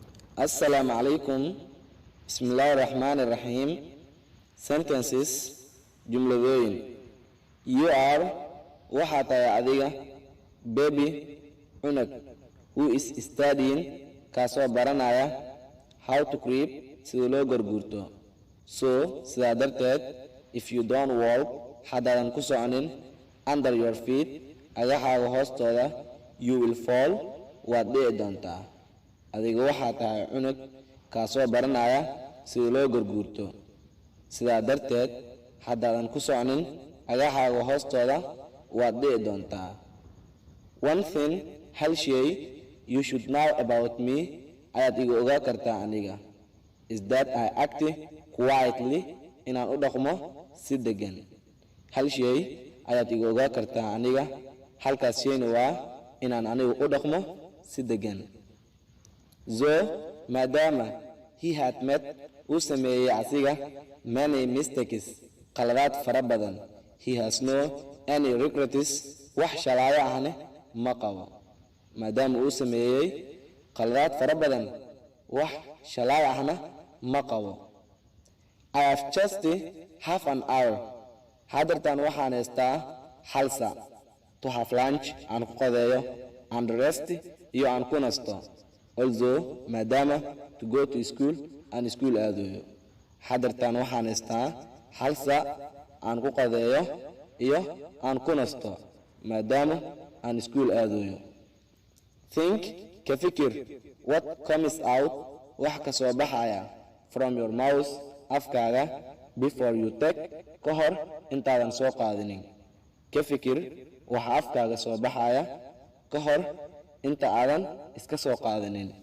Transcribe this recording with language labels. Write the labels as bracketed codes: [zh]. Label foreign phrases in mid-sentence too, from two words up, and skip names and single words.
[ar] السلام عليكم. [so] Bismillahirrahmanirrahim. Sentences jumladooyin. [en] You are [so] waxaa tahay adiga [en] baby cunug who is studying [so] kaasoo baranaya [en] how to creep [so] sida loo garguurto. [en] So [so] sidaa darteed [en] if you don't walk [so] haddaadan ku soconin [en] under your feet [so] agaxaaga hoostooda [en] you will fall [so] waad dhici doontaa. adiga waxaa tahay cunug kaasoo baranaya sida loo garguurto. sidaa darteed haddaadan ku soconin agaxaaga hoostooda waad dhici doontaa. [en] One thing [so] hal shay [en] you should know about me [so] ayaad iga ogaa kartaa aniga [en] is that I act quietly [so] inaan u dhaqmo si degan. hal shay ayaad iga ogaa kartaa aniga halkaas shayna waa inaan anigu u dhaqmo si degan. maadaama [en] he had met [so] uu sameeyey asiga [en] many mistakes [so] qaladaad fara badan [en] he has no any regrets [so] wax shalaayo ahne ma qabo. maadaama uu sameeyey qaladaad fara badan wax shalaayo ahna ma qabo. [en] I have just half an hour [so] hadartan waxaan haystaa hal saac [en] to have lunch [so] aan ku qadeeyo [en] and rest [so] iyo aan ku nasto. Also maadaama [en] to go to school and school [so] aadayo hadartan waxaan haystaa hal saac aan ku qadeeyo iyo aan ku nasto maadaama aan school aadayo. Think ka fikir [en] what comes out [so] wax ka soo baxaya [en] from your mouth [so] afkaaga [en] before you take [so] ka hor intaadan soo qaadinin. ka fikir waxa afkaaga soo baxaya ka hor inta aadan iska soo qaadanin.